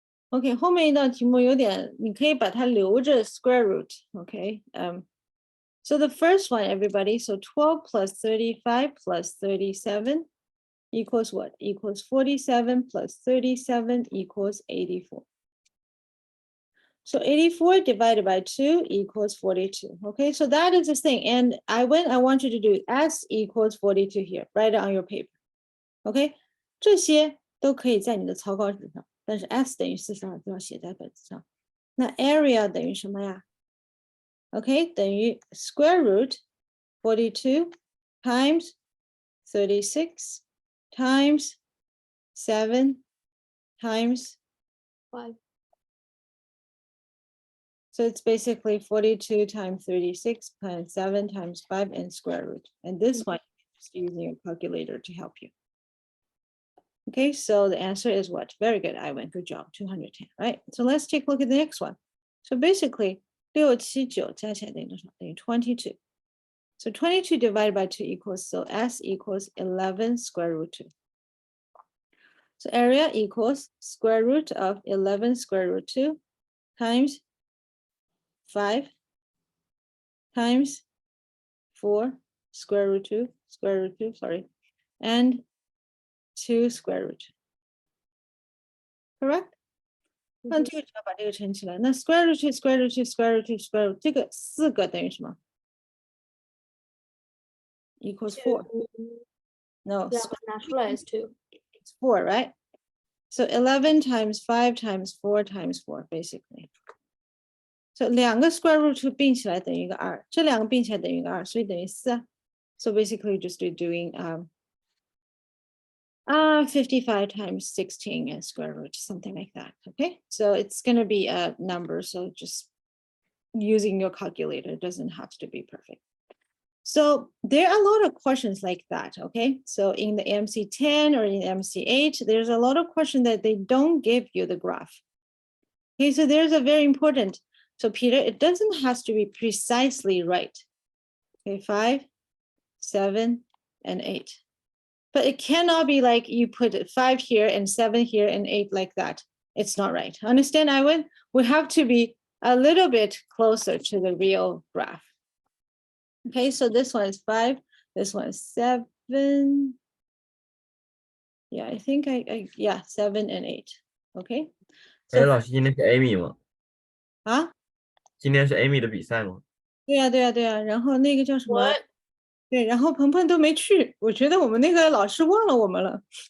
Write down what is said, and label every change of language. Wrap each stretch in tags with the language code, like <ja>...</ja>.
<en>OK，</en> <zh>后面一道题目有点，你可以把它留着</zh> <en>square root。OK， so the first one, everybody, so 12 plus 35 plus 37 equals what? Equals 47 plus 37 equals 84. So 84 divided by 2 equals 42. Okay, so that is the thing. And I want you to do S equals 42 here, write it on your paper.</en> <zh>OK， 这些都可以在你的草稿纸上，但是 S 等于42就要写在本子上。那 area 等于什么呀？</zh> <en>OK，</en> <zh>等于</zh> <en>square root 42 times 36 times 7 times 5. So it's basically 42 times 36 times 7 times 5 and square root. And this one is using a calculator to help you. Okay, so the answer is what? Very good, Ivan. Good job. 210, right? So let's take a look at the next one. So basically,</en> <zh>679加起来等于多少？等于 22.</zh> <en>So 22 divided by 2 equals, so S equals 11 square root 2. So area equals square root of 11 square root 2 times 5 times 4 square root 2, sorry, and 2 square root. Correct?</en> <zh>那这个只要把这个乘起来，那 square root square root square root square root 这个4个等于什么 ？</zh> <en>equals 4. No, Yeah, but naturally is 2. it's 4, right? So 11 times 5 times 4 times 4, basically.</en> <zh>So 两个 square root 并起来等于一个2，这两个并起来等于一个2，所以等于4。</zh> <en>So basically just doing 55 times 16 and square root, something like that. Okay, so it's going to be a number. So just using your calculator, it doesn't have to be perfect. So there are a lot of questions like that. Okay, so in the MC10 or in MC8, there's a lot of questions that they don't give you the graph. Okay, so there's a very important. So Peter, it doesn't have to be precisely right. Okay, 5, 7, and 8. But it cannot be like you put 5 here and 7 here and 8 like that. It's not right. Understand, Iwan? We have to be a little bit closer to the real graph. Okay, so this one is 5, this one is 7. Yeah, I think yeah, 7 and 8. Okay.</en> <zh>哎，老师，今天是 Amy 吗？啊？今天是 Amy 的比赛吗？对呀，对呀，对呀。然后那个叫什么？</zh> <en>What?</en> <zh>对，然后鹏鹏都没去，我觉得我们那个老师忘了我们了。</zh>